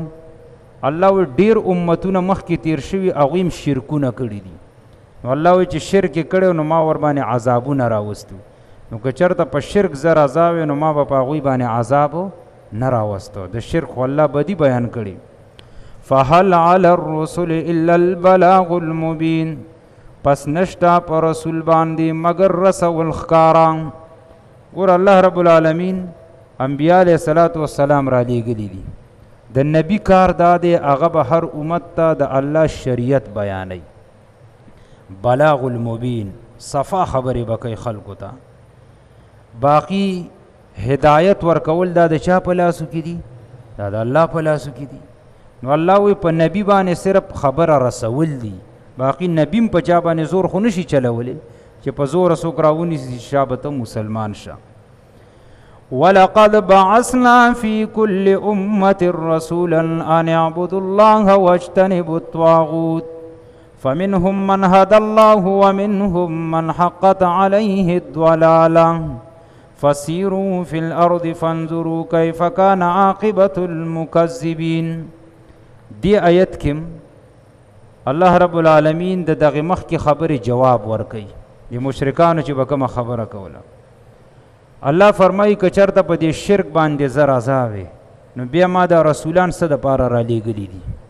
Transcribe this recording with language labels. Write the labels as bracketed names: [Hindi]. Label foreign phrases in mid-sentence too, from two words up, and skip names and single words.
[Pashto] الله وی ډیر امتونه مخکې تیر شوي هغوی هم شرکونه کړي دي. نو الله وی چې شرک یې کړی نو ما ور باندې عذابونه راوستو. نو که چېرته په شرک زر عذاب وي نو ما به په هغوی باندې عذاب نه راوستو. د شرک خو الله بدي بیان کړي. [Arabic] فهل علی الرسل الا البلاغ المبین، [Pashto] پس نشتا پر رسول باندې مگر رسول ښکارا. ګور الله [Arabic] رب العالمین [Pashto] انبیاء [Arabic] علیه الصلاة والسلام [Pashto] را لیږلي دي. د نبی کار دا دی هغه به هر امت ته د الله شریعت بیانوي، [Arabic] بلاغ المبین، [Pashto] صفا خبرې به کوي خلکو ته. باقی هدایت ورکول دا د چا په لاسو کې دي؟ دا د الله په لاسو کې دي. نو الله وی په نبی باندې صرف خبره رسول دي، باقی نبیم په چا باندې زور خو نشي چلولی چې په زور څوک راونیسي شابته مسلمان شه. [Arabic] ولقد بعثنا في كل أمة رسولا أن اعبدوا الله واجتنبوا الطاغوت فمنهم من هدى الله ومنهم من حقت عليه الضلالة فسيروا في الأرض فانظروا كيف كان عاقبة المكذبين. [Pashto] دی آیت کم الله [Arabic] رب العالمین [Pashto] د دغه مخ کی خبر جواب ورکي د مشرکانو چې بکمه خبره کوله. الله فرمایي که چرته په دې شرک باندې زر عذاب نو بیا ما د رسولان څه د پاره را لېږلي دي.